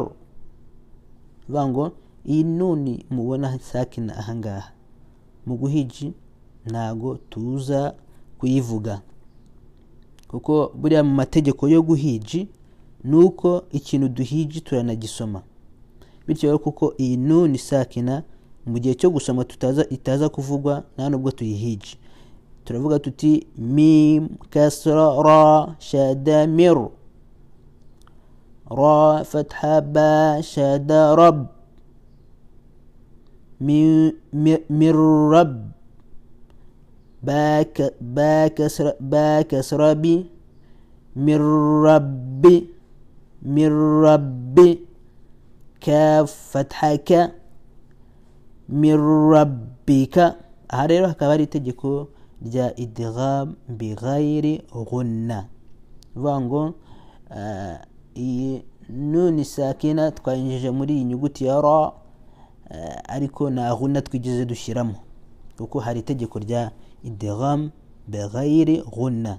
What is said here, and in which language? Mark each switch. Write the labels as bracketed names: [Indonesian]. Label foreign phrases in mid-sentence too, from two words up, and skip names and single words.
[Kinyarwanda] bivuga iyi nuni mubona sakina ahangaha mu guhiji ntago tuza kuyivuga, kuko buriya mu mategeko yo guhiji nuko ikintu duhiji turanagisoma. bityo rero kuko iyi [Arabic] نون ساكنة [Kinyarwanda] mu gihe cyo gusoma itaza kuvugwa nta nubwo tuyihiji, turavuga tuti [Arabic] ميم كسرة راء شدة مِر، راء فتحة باء شدة رَبّ, مِر رَبّ، باء كسرة بِ، مِر ربّي، مِر ربّي، كاف فتحة كَ، مِر ربّك. [Kinyarwanda] aha rero hakaba ari itegeko rya [Arabic] إدغام بغير غنة. [Kinyarwanda] bivuga iyi [Arabic] نون ساكنة [Kinyarwanda] twayinjije muri iyi nyuguti ya ra, ariko nta ghunna twigeze dushyiramo, kuko hari itegeko rya [Arabic] إدغام بغير غنة.